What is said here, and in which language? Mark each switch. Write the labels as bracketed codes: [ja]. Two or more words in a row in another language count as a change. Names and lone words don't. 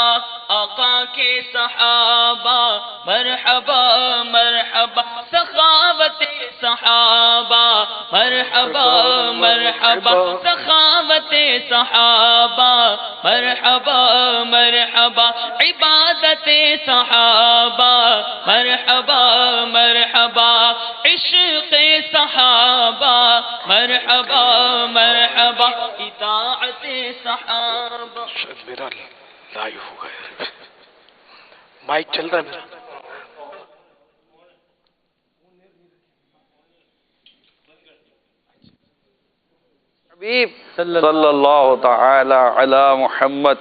[ur] آقا کے صحابہ، مرحبا مرحبا سخاوت صحابہ، مرحبا مرحبا سخاوت صحابہ، مرحبا مرحبا عبادت صحابہ، مرحبا مرحبا عشق صحابہ، مرحبا مرحبا اطاعت صحابہ۔ میرا لائیو ہو گیا، مائک چل رہا ہے میرا۔ [ar] حبیب صلی اللہ تعالی علی محمد